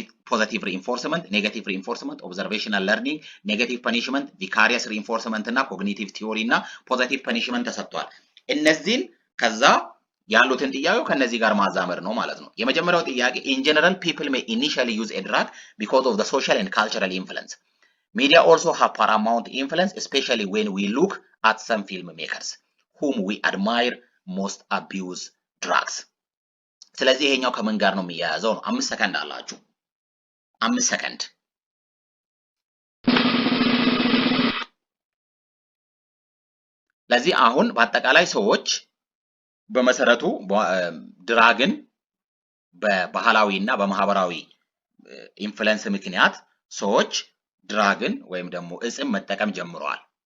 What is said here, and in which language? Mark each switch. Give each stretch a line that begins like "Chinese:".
Amharic: ፖዚቲቭ ሪኢንፎርስመንት፣ ኔጋቲቭ ሪኢንፎርስመንት፣ ኦብዘርቬሽናል ለርኒንግ፣ ኔጋቲቭ ፐኒሽመንት፣ ቪካሪየስ ሪኢንፎርስመንት እና ኮግኒቲቭ ቲዮሪ እና ፖዚቲቭ ፐኒሽመንት ተሰጥቷል። እነዚህን ከዛ ያሉትን ጥያቄው ከነዚህ ጋር ማዛመር ነው ማለት ነው። የመጀመሪያው ጥያቄ
English: in general people may initially use a drug because of the social and cultural influence. Media also have paramount influence, especially when we look at some filmmakers whom we admire most abuse drugs.
Amharic: ስለዚህ ይሄኛው ከምን ጋር ነው የሚያያዘው ነው። 5 ሰከንድ አላችሁ። 5 ሰከንድ። ለዚህ አሁን በአጠቃላይ ሰዎች በመሰረቱ ድራግን በባህላዊ እና በማህበራዊ ኢንፍሉዌንስ ምክንያት ሰዎች ድራግን ወይም ደግሞ እጽም መጠቀም ጀምረዋል።